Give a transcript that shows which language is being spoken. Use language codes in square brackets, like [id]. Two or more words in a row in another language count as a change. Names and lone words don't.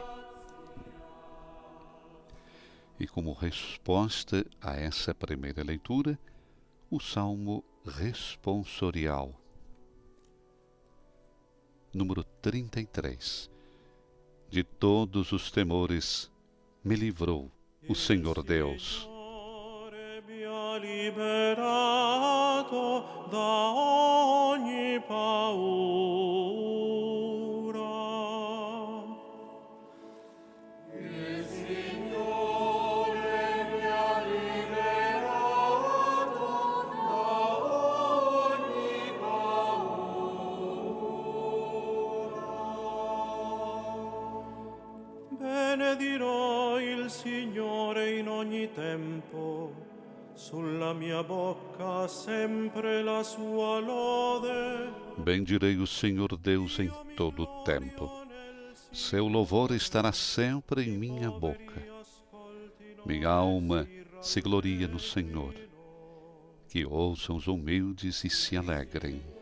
[pt] E como resposta a essa primeira leitura, o Salmo responsorial, número 33. De todos os temores me livrou o Senhor Deus. [it] Liberato da ogni paura. Il Signore mi ha liberato da ogni paura. Benedirò il Signore in ogni tempo. Sulla mia bocca sempre la sua lode. [pt] Bendirei o Senhor Deus em todo o tempo. Seu louvor estará sempre em minha boca. Minha alma se gloria no Senhor. Que ouçam os humildes e se alegrem.